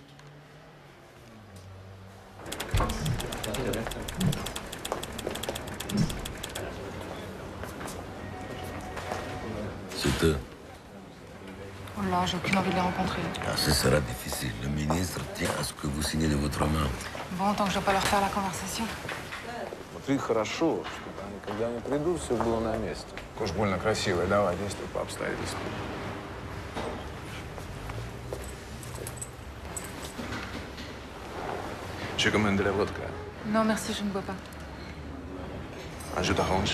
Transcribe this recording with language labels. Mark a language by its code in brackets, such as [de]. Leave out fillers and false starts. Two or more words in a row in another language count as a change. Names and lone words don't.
[fr] C'est eux. Oh là, j'ai aucune envie de les rencontrer. Ah, ce sera difficile. Le ministre tient à ce que vous signez de votre main. Bon, tant que je dois pas leur faire la conversation. [ru] Смотри хорошо, чтобы они, когда они придут, все было на месте. Уж больно красивая, давай, действуй по обстоятельствам. [fr] Je commande de la vodka. Non, merci, je ne bois pas. Un jeu d'arrange.